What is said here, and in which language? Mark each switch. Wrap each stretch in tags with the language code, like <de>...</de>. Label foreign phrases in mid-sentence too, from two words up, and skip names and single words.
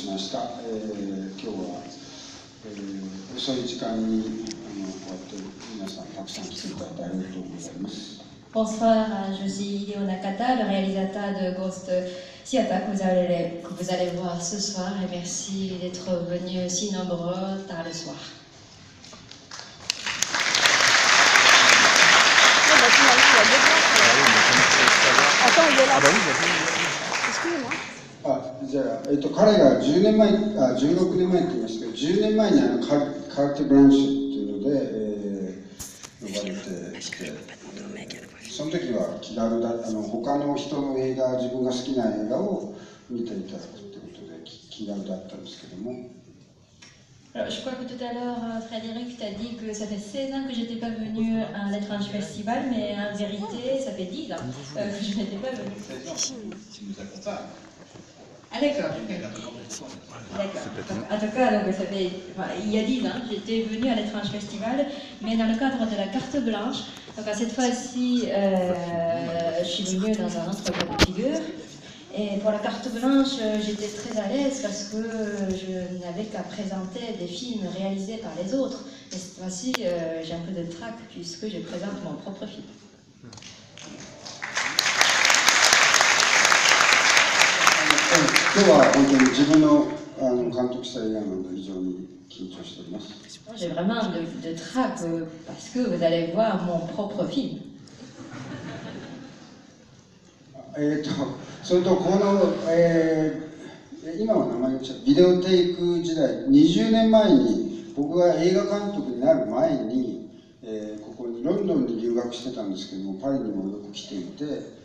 <ja>した。今日は、遅い時間にこうやって皆さんたくさん来ていただいてありがとうございます。</ja> <fr>Bonsoir, je suis Hideo Nakata, le réalisateur de Ghost Shiata que vous allez voir ce soir, et merci d'être venus si nombreux tard le soir. Attends, il est là. Ah bah oui, excusez-moi.</fr> <ja>じゃあ、彼が10年前、16年前って言いましたけど、10年前にカルテ・ブランシュっていうので、呼ばれてきて、その時は気軽だった他の人の映画、自分が好きな映画を見ていただくってことで気軽だったんですけども。</ja> <fr>Alors, je crois que tout à l'heure, Frédéric t'a dit que ça fait 16 ans que je n'étais pas venue à l'Étrange Festival, mais en vérité, ça fait 10 ans que je n'étais pas venue. Tu nous accompagnes. Ah d'accord. En tout cas, donc, ça fait, il y a 10 ans, j'étais venue à l'Étrange Festival, mais dans le cadre de la carte blanche. Donc cette fois-ci, je suis venue dans un autre cas de figure. Et pour la carte blanche, j'étais très à l'aise parce que je n'avais qu'à présenter des films réalisés par les autres. Et cette fois-ci, j'ai un peu de trac puisque je présente mon propre film.</fr> <ja>今日は本当に自分の監督した映画なので非常に緊張しております。</ja> <fr>J'ai vraiment de trac parce que vous allez voir mon propre film.</fr> <ja>それとこの、今は名前がビデオテイク時代、20年前に僕が映画監督になる前に、ここにロンドンに留学してたんですけども、パリにもよく来ていて。</ja>